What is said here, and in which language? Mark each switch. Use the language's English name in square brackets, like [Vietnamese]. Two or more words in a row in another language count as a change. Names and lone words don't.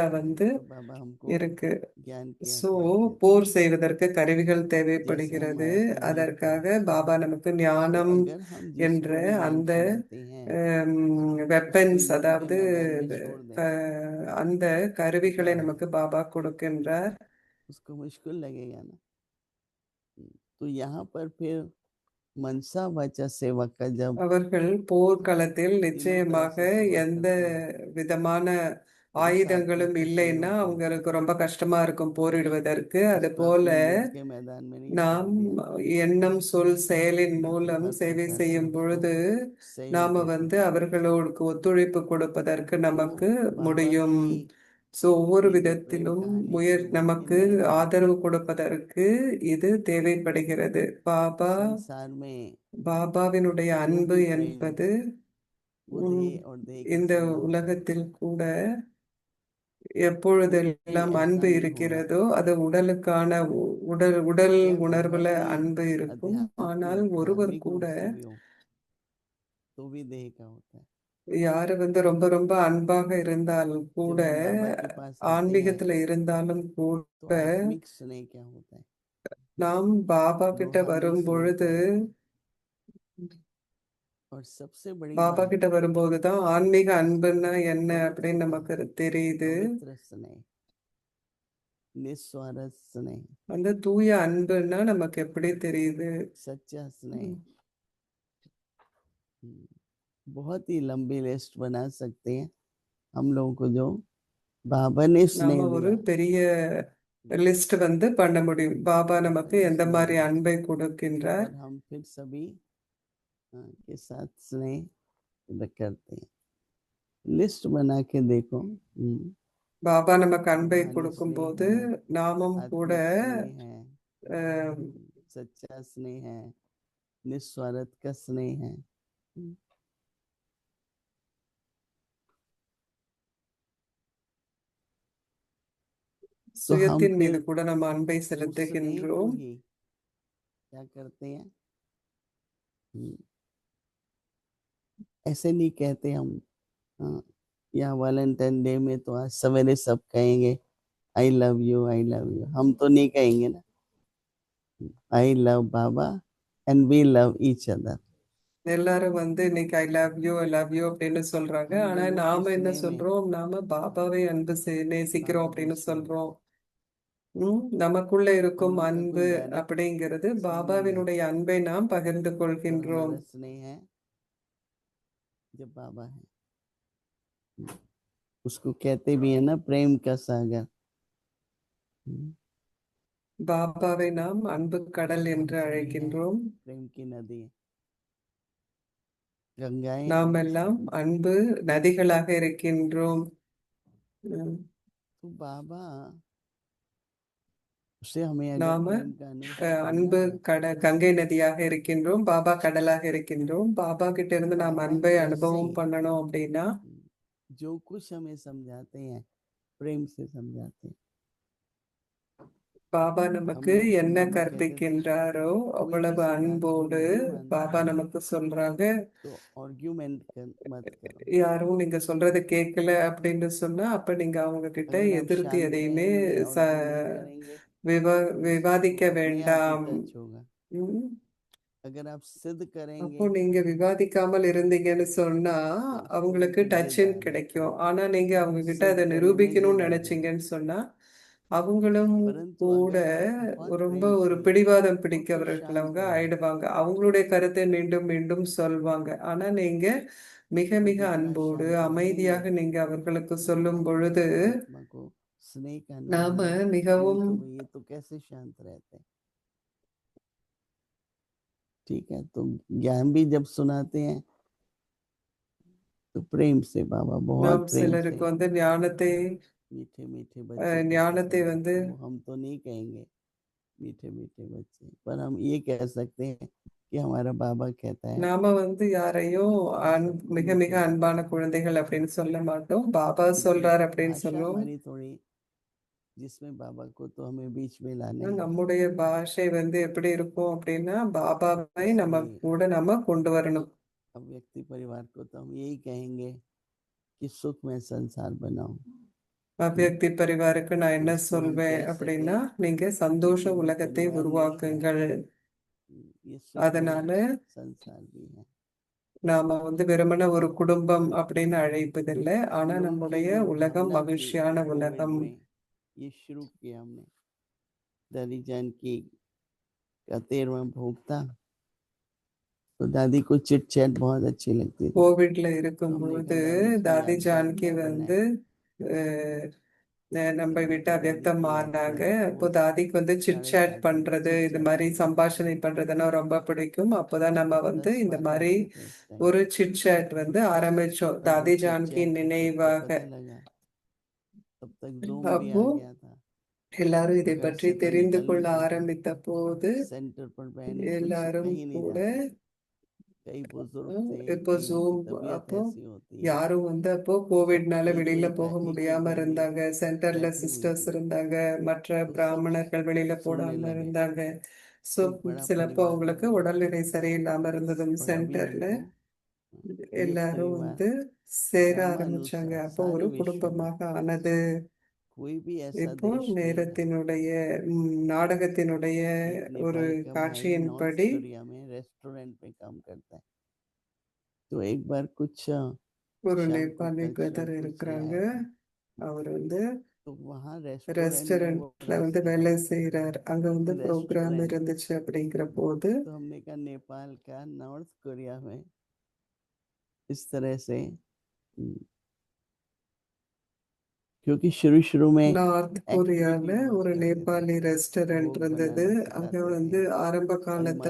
[Hindi] तो बाबा हमको [Tamil] இருக்கு. [Hindi] ज्ञान के [Tamil] சோ [Hindi] हथियार देते [Tamil] போர் [Hindi] हैं। [Tamil] செய்வதற்கு கருவிகள் [Hindi] जैसे हम [Tamil] தேவைப்படுகிறது. [Hindi] माया पर जीत [Tamil] அதற்காக [Hindi] गए, [Tamil] பாபா நமக்கு [Hindi] तो [Tamil] ஞானம் [Hindi] अगर हम [Tamil] என்ற [Hindi] जिसको भी ज्ञान [Tamil] அந்த [Hindi] खिलाते हैं उसको [Tamil] வெப்பன்ஸ், [Hindi] युद्ध के [Tamil] அதாவது [Hindi] मैदान में छोड़ दें, [Tamil] அந்த கருவிகளை நமக்கு பாபா கொடுக்கின்றார். [Hindi] उसको मुश्किल लगेगा ना। तो यहाँ पर फिर मनसा वाचा सेवा का जब [Tamil] அவர்கள் போர்க்களத்தில் [Hindi] तीनों तरफ [Tamil] நிச்சயமாக [Hindi] से सेवा [Tamil] எந்த [Hindi] करते हैं [Tamil] விதமான [Hindi] तो उस आत्मा [Tamil] ஆயுதங்களும் [Hindi] को [Tamil] இல்லைன்னா [Hindi] सहयोग मिलता है। [Tamil] அவங்களுக்கு ரொம்ப கஷ்டமா இருக்கும் போரிடுவதற்கு. [Hindi] इस [Tamil] அது [Hindi] पर [Tamil] போல [Hindi] आपने युद्ध के मैदान में नहीं छोड़ [Tamil] நாம் [Hindi] दिया [Tamil] எண்ணம், சொல், செயலின் [Hindi] तो [Tamil] மூலம் [Hindi] हर [Tamil] சேவை [Hindi] प्रकार से [Tamil] செய்யும் [Hindi] उसको [Tamil] பொழுது [Hindi] सहयोग [Tamil] நாம [Hindi] दे सकते हैं। [Tamil] அவர்களுக்கு ஒத்துழைப்பு கொடுப்பதற்கு [Hindi] तो [Tamil] நமக்கு [Hindi] बाबा [Tamil] முடியும். [Hindi] की [Tamil] ஸோ ஒவ்வொரு [Hindi] ये जो प्रेम [Tamil] விதத்திலும் [Hindi] कहानी थी वो [Tamil] நமக்கு [Hindi] नई नहीं थी। [Tamil] ஆதரவு கொடுப்பதற்கு இது தேவைப்படுகிறது. பாபா [Hindi] संसार में [Tamil] பாபாவினுடைய [Hindi] जो [Tamil] அன்பு [Hindi] भी प्रेम [Tamil] என்பது [Hindi] वो [Tamil] உம், [Hindi] देह और देह के [Tamil] இந்த [Hindi] संबंध का [Tamil] உலகத்தில் [Hindi] होता है। [Tamil] கூட [Hindi] कोई [Tamil] எப்பொழுதெல்லாம் [Hindi] ऐसा [Tamil] அன்பு [Hindi] नहीं होगा [Tamil] இருக்கிறதோ அது உடலுக்கான உடல் [Hindi] क्या कोई [Tamil] உணர்வுல [Hindi] बहुत ही [Tamil] அன்பு இருக்கும். ஆனால் [Hindi] आध्यात्मिक [Tamil] ஒருவர் [Hindi] धार्मिक [Tamil] கூட [Hindi] रूप से भी हो तो भी देह का होता है। [Tamil] யாரு ரொம்ப ரொம்ப அன்பாக இருந்தாலும் கூட, [Hindi] जब हम बाबा के पास आते हैं [Tamil] ஆன்மீகத்துல இருந்தாலும் [Hindi] तो [Tamil] கூட, [Hindi] आत्मिक स्नेह क्या होता है? [Tamil] நாம் பாபா கிட்ட [Hindi] रूहानी [Tamil] வரும் [Hindi] स्नेह [Tamil] பொழுது, [Hindi] क्या होता है? और सबसे बड़ी [Tamil] பாபா [Hindi] बात [Tamil] கிட்ட வரும்போதுதான் ஆன்மீக அன்புன்னா என்ன அப்படின்னு [Hindi] पवित्रता, [Tamil] நமக்கு தெரியுது. [Hindi] पवित्र स्नेह, निस्वार्थ स्नेह, [Tamil] அந்த தூய அன்புன்னா நமக்கு எப்படி தெரியுது? [Hindi] सच्चा स्नेह। बहुत ही लंबी लिस्ट बना सकते हैं हम लोगों को जो बाबा ने स्नेह [Tamil] நாம ஒரு [Hindi] दिया। [Tamil] பெரிய லிஸ்ட் பண்ண முடியும். பாபா நமக்கு [Hindi] बाबा ने [Tamil] எந்த [Hindi] स्नेह [Tamil] மாதிரி [Hindi] दिया [Tamil] அன்பை கொடுக்கின்றார். [Hindi] और हम फिर सभी के साथ स्नेह करते हैं। लिस्ट बना के देखो। [Tamil] பாபா நமக்கு அன்பை [Hindi] रूहानी [Tamil] கொடுக்கும் [Hindi] स्नेह [Tamil] போது [Hindi] है, [Tamil] நாமும் கூட [Hindi] आत्मिक स्नेह है, [Tamil] அஹ், [Hindi] सच्चा स्नेह है, निस्वार्थ का स्नेह है। तो हम [Tamil] சுயத்தின் மீது [Hindi] फिर [Tamil] கூட நம்ம அன்பை [Hindi] उस स्नेह को [Tamil] செலுத்துகின்றோம். [Hindi] ही क्या करते हैं? हम्म, ऐसे नहीं कहते हम। हाँ, या वैलेंटाइन डे में तो आज सवेरे सब कहेंगे [English] I love you, I love you. [Hindi] हम तो नहीं कहेंगे ना, [English] I love Baba and we love each other. [Tamil] எல்லாரும் வந்து இன்னைக்கு [English] I love you [Tamil] அப்படின்னு சொல்றாங்க. [Hindi] हम [Tamil] ஆனா [Hindi] लोगों के [Tamil] நாம என்ன [Hindi] स्नेह में [Tamil] சொல்றோம்? நாம பாபாவை அன்பு நேசிக்கிறோம் [Hindi] बाबा [Tamil] அப்படின்னு [Hindi] दोस्त हैं। [Tamil] சொல்றோம். நமக்குள்ள [Hindi] हम [Tamil] இருக்கும் [Hindi] लोग का कोई [Tamil] அன்பு [Hindi] डायरेक्ट [Tamil] அப்படிங்கிறது [Hindi] स्नेह नहीं है, [Tamil] பாபாவினுடைய अன்பை நாம் பகிர்ந்து [Hindi] तो [Tamil] கொள்கின்றோம். [Hindi] हमारा स्नेह है जब बाबा है। उसको कहते भी है ना प्रेम का सागर। हम्म, [Tamil] பாபாவை நாம் அன்பு கடல் என்று [Hindi] हम सभी हैं [Tamil] அழைக்கின்றோம். [Hindi] प्रेम की नदी, गंगाएं [Tamil] நாம் [Hindi] और [Tamil] எல்லாம் [Hindi] सभी। [Tamil] அன்பு நதிகளாக இருக்கின்றோம். உம், [Hindi] तो बाबा उससे हमें अगर [Tamil] நாம [Hindi] प्रेम का अनुभव करना [Tamil] அன்பு [Hindi] है [Tamil] கங்கை நதியாக இருக்கின்றோம், பாபா கடலாக இருக்கின்றோம். பாபா கிட்ட [Hindi] तो [Tamil] இருந்து நாம் [Hindi] बाबा [Tamil] அன்பை [Hindi] जैसे [Tamil] அனுபவம் பண்ணணும் அப்படின்னா [Hindi] जो कुछ हमें समझाते हैं प्रेम से समझाते हैं। [Tamil] பாபா [Hindi] हम [Tamil] நமக்கு [Hindi] लोगों को [Tamil] என்ன [Hindi] बाबा कहते थे [Tamil] கற்பிக்கின்றாரோ [Hindi] कोई [Tamil] அவ்வளவு [Hindi] किसी बात को [Tamil] அன்போடு [Hindi] नहीं मानता [Tamil] பாபா நமக்கு சொல்றாங்க. [Hindi] तो आर्ग्यूमेंट मत करो। [Tamil] யாரும் நீங்க சொல்றதை கேட்கல அப்படின்னு சொன்னா அப்ப நீங்க அவங்க கிட்ட [Hindi] अगर आप [Tamil] எதிர்த்து [Hindi] शांत [Tamil] எதையுமே [Hindi] रहेंगे, [Tamil] ச [Hindi] आर्ग्यू नहीं करेंगे [Tamil] விவா [Hindi] तो [Tamil] விவாதிக்க [Hindi] अपने आप ही [Tamil] வேண்டாம். [Hindi] टच होगा। [Tamil] ம். [Hindi] अगर आप सिद्ध [Tamil] அப்போ [Hindi] करेंगे [Tamil] நீங்க விவாதிக்காமல் இருந்தீங்கன்னு சொன்னா [Hindi] तो उसको भी [Tamil] அவங்களுக்கு டச்சின் [Hindi] जिद आ जाती [Tamil] கிடைக்கும். [Hindi] है। [Tamil] ஆனா நீங்க அவங்க கிட்ட [Hindi] सिद्ध [Tamil] அதை [Hindi] करने में जिद [Tamil] நிரூபிக்கணும்னு [Hindi] आ जाएगी। [Tamil] நினைச்சீங்கன்னு சொன்னா அவங்களும் [Hindi] परंतु [Tamil] கூட [Hindi] अगर आप बहुत [Tamil] ரொம்ப [Hindi] प्रेम [Tamil] ஒரு [Hindi] से [Tamil] பிடிவாதம் [Hindi] और फिर [Tamil] பிடிக்கவர்கள் [Hindi] शांत [Tamil] அவங்க [Hindi] रहे, [Tamil] ஆயிடுவாங்க. அவங்களுடைய கருத்தை மீண்டும் மீண்டும் சொல்வாங்க. ஆனா நீங்க மிக [Hindi] तो [Tamil] மிக [Hindi] जितना [Tamil] அன்போடு [Hindi] शांत रहेंगे [Tamil] அமைதியாக நீங்க அவர்களுக்கு சொல்லும் பொழுது [Hindi] आत्मा को स्नेह का अनुभव [Tamil] நாம [Hindi] होगा कि [Tamil] மிகவும் [Hindi] ये तो कैसे शांत रहते हैं। ठीक है, तो ज्ञान भी जब सुनाते हैं तो प्रेम से बाबा बहुत [Tamil] நாம் [Hindi] प्रेम से [Tamil] சிலருக்கு வந்து ஞானத்தை [Hindi] मीठे मीठे बच्चे जैसे [Tamil] ஞானத்தை வந்து [Hindi] समझाते हैं। वो हम तो नहीं कहेंगे मीठे मीठे बच्चे, पर हम ये कह सकते हैं कि हमारा बाबा कहता है [Tamil] நாம வந்து யாரையும் [Hindi] सबको [Tamil] மிக மிக [Hindi] मीठे [Tamil] அன்பான [Hindi] बच्चे। [Tamil] குழந்தைகள் அப்படின்னு சொல்ல மாட்டோம். பாபா [Hindi] क्योंकि [Tamil] சொல்றார் அப்படின்னு [Hindi] भाषा [Tamil] சொல்லுவோம். [Hindi] हमारी थोड़ी, जिसमें बाबा को तो हमें बीच में लाना [Tamil] ஆனா, [Hindi] ही है। [Tamil] நம்முடைய பாஷை வந்து எப்படி இருக்கும் அப்படின்னா பாபாவை நம்ம [Hindi] इसलिए [Tamil] கூட நம்ம கொண்டு வரணும். [Hindi] अब व्यक्ति परिवार को तो हम यही कहेंगे कि सुख में संसार बनाओ। [Tamil] அவ்யக்தி பரிவாருக்கு நான் [Hindi] तो [Tamil] என்ன [Hindi] इसको हम [Tamil] சொல்வேன் [Hindi] कह [Tamil] அப்படின்னா [Hindi] सके [Tamil] நீங்க [Hindi] कि [Tamil] சந்தோஷ [Hindi] केवल [Tamil] உலகத்தை [Hindi] परिवार नहीं है, [Tamil] உருவாக்குங்கள். [Hindi] ये सुख में [Tamil] அதனால [Hindi] संसार भी है। [Tamil] நாம வந்து வெறுமனே ஒரு குடும்பம் அப்படின்னு அழைப்பதில்லை. ஆனா [Hindi] हम लोगों की [Tamil] நம்முடைய [Hindi] ये [Tamil] உலகம் [Hindi] भावना थी [Tamil] மகிழ்ச்சியான [Hindi] कोविड [Tamil] உலகம். [Hindi] में, ये शुरू किया हमने। दादी जान की का 13वां भोग था, तो दादी को [English] chit chat [Hindi] बहुत अच्छी लगती थी। [Tamil] கோவிட்ல இருக்கும் [Hindi] तो हमने [Tamil] பொழுது [Hindi] कहा दादी की [Tamil] தாதி [Hindi] यादगार [Tamil] ஜானகி [Hindi] क्या [Tamil] வந்து [Hindi] बनाए। [Tamil] அஹ், நம்மை [Hindi] तो [Tamil] விட்டு [Hindi] हमने दादी [Tamil] அவ்யக்தம் [Hindi] की [Tamil] ஆனாங்க. [Hindi] यादगार [Tamil] அப்போ [Hindi] पोस्ट [Tamil] தாதிக்கு வந்து சிட் [Hindi] साढ़े [Tamil] சாட் [Hindi] 7 बजे [Tamil] பண்றது [Hindi] चिट [Tamil] இது [Hindi] चैट [Tamil] மாதிரி [Hindi] करना। [Tamil] சம்பாஷணை பண்றதுன்னா ரொம்ப பிடிக்கும். அப்போதான் நம்ம [Hindi] तो [Tamil] வந்து [Hindi] 10 [Tamil] இந்த [Hindi] बाबा [Tamil] மாதிரி [Hindi] आते थे उस टाइम। [Tamil] ஒரு [English] chit chat [Tamil] வந்து ஆரம்பிச்சோம் [Hindi] तब वो [Tamil] தாதி [Hindi] चिट [Tamil] ஜானகி [Hindi] चैट सबको [Tamil] நினைவாக. [Hindi] पता लगा, तब तक जूम भी [Tamil] அப்போ [Hindi] आ गया था। [Tamil] எல்லாரும் இதை [Hindi] घर [Tamil] பற்றி [Hindi] से तो [Tamil] தெரிந்து [Hindi] निकल [Tamil] கொள்ள [Hindi] नहीं सकते, [Tamil] ஆரம்பித்த போது [Hindi] सेंटर पर बहनें कुछ [Tamil] எல்லாரும் [Hindi] कहीं नहीं [Tamil] கூட [Hindi] जा सकते। कई बुजुर्ग थे [Tamil] இப்போ [Hindi] कि उनकी [Tamil] ஜூம் [Hindi] तबीयत [Tamil] அப்போ [Hindi] ऐसी होती है, [Tamil] யாரும் வந்து அப்போ [Hindi] सब [Tamil] கோவிட்னால [Hindi] एक [Tamil] வெளியில [Hindi] एक [Tamil] போக [Hindi] एक एक [Tamil] முடியாம [Hindi] बहनें [Tamil] இருந்தாங்க. சென்டர்ல [Hindi] बैठी हुई [Tamil] சிஸ்டர்ஸ் [Hindi] थी, [Tamil] இருந்தாங்க, மற்ற [Hindi] तो सब [Tamil] பிராமணர்கள் வெளியில [Hindi] सुनने [Tamil] போடாம [Hindi] लगे। [Tamil] இருந்தாங்க. ஸோ [Hindi] एक बड़ा [Tamil] சிலப்போ [Hindi] परिवार [Tamil] அவங்களுக்கு [Hindi] बन गया। [Tamil] உடல்நிலை சரியில்லாம இருந்ததும் [Hindi] और अभी [Tamil] சென்டர்ல [Hindi] हमको ये [Tamil] எல்லாரும் [Hindi] परिवार [Tamil] வந்து சேர ஆரம்பிச்சாங்க. [Hindi] क्रमानुसार [Tamil] அப்போ [Hindi] सारे [Tamil] ஒரு [Hindi] विश्व में [Tamil] குடும்பமாக ஆனது. [Hindi] कोई भी ऐसा [Tamil] இப்போ [Hindi] देश नहीं है। [Tamil] நேரத்தினுடைய நாடகத்தினுடைய [Hindi] एक [Tamil] ஒரு [Hindi] नेपाल का भाई नॉर्थ [Tamil] காட்சியின்படி [Hindi] कोरिया में रेस्टोरेंट में काम करता है। तो एक बार कुछ [Tamil] ஒரு [Hindi] शाम को [Tamil] நேபாளி [Hindi] कल्चरल [Tamil] பிரதர் [Hindi] कुछ ले [Tamil] இருக்கிறாங்க. [Hindi] आया था। [Tamil] அவர் வந்து [Hindi] तो वहाँ रेस्टोरेंट में वो [Tamil] ரெஸ்டாரண்ட்ல வந்து வேலை செய்யறார். அங்க வந்து ப்ரோக்ராம் [Hindi] रेस्टोरेंट, [Tamil] இருந்துச்சு அப்படிங்கிற போது [Hindi] तो हमने कहा नेपाल का नॉर्थ कोरिया में इस तरह से, क्योंकि शुरू शुरू में [Tamil] நார்த் கொரியால [Hindi] एक्टिविटी बहुत [Tamil] ஒரு [Hindi] करते थे, [Tamil] நேபாளி ரெஸ்டாரண்ட் [Hindi] भोग [Tamil] இருந்தது. [Hindi] बनाना [Tamil] அங்க [Hindi] सिखाते [Tamil] வந்து [Hindi] थे, [Tamil] ஆரம்ப காலத்துல